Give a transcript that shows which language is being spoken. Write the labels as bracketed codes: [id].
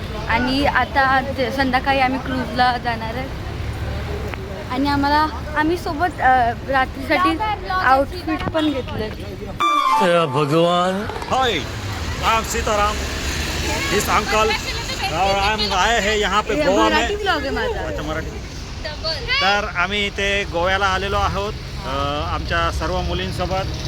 [mr] आणि आता संध्याकाळी आम्ही क्रूजला जाणार आहे आणि आम्ही सोबत रात्रीसाठी आउटफिट पण घेतलं. [hi] भगवान. हाय, राम सीताराम. इस अंकल और हम आए हैं यहाँ पे गोवा में. [mr] ब्लॉग आहे माझा. [hi] अच्छा, मराठी. [mr] तर आम्ही इथे गोव्याला आलेलो आहोत आमच्या सर्व मुलींसोबत.